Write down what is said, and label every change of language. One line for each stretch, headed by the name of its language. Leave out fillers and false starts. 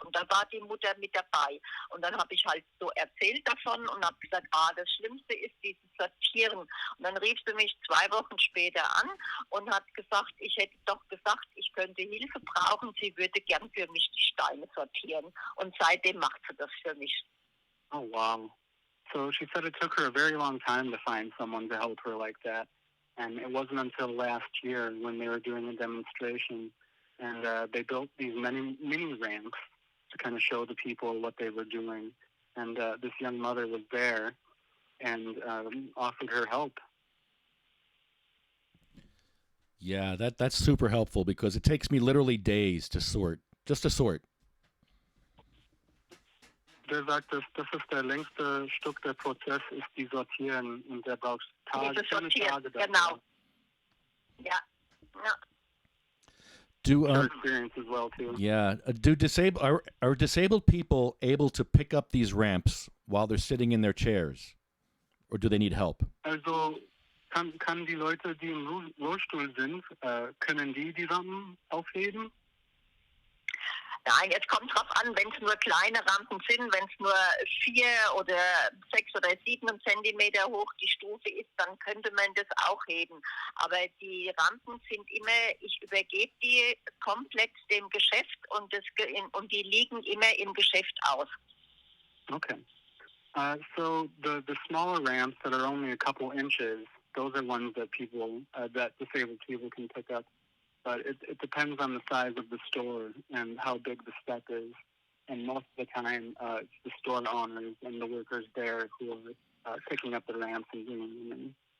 German: Und da war die Mutter mit dabei. Und dann habe ich halt so erzählt davon und habe gesagt, das Schlimmste ist dieses Sortieren. Und dann rief sie mich 2 Wochen später an und hat gesagt, ich hätte doch gesagt, ich könnte Hilfe brauchen. Sie würde gern für mich die Steine sortieren. Und seitdem macht sie das für mich.
English: Oh, wow. So she said it took her a very long time to find someone to help her like that. And it wasn't until last year when they were doing a demonstration and they built these mini ramps to kind of show the people what they were doing. And this young mother was there and offered her help. Yeah, that's super helpful because it takes me literally days to sort, just to sort.
German: Der sagt, das ist der längste Stück der Prozess, ist die Sortieren und der braucht Tage dafür. Genau. Ja.
English: Do Her experience as well too. Yeah, are disabled people able to pick up these ramps while they're sitting in their chairs, or do they need help?
German: Also kann die Leute, die im Rollstuhl sind, können die Rampen aufheben? Nein, es kommt drauf an, wenn es nur kleine Rampen sind, wenn es nur 4 oder 6 oder 7 Zentimeter hoch die Stufe ist, dann könnte man das auch heben. Aber die Rampen sind immer, ich übergebe die komplett dem Geschäft und die liegen immer im Geschäft aus.
English: Okay. So the smaller ramps that are only a couple inches, those are ones that that disabled people can pick up. But it depends on the size of the store and how big the spec is. And most of the time, it's the store owners and the workers there who are picking up the ramps and bringing them in.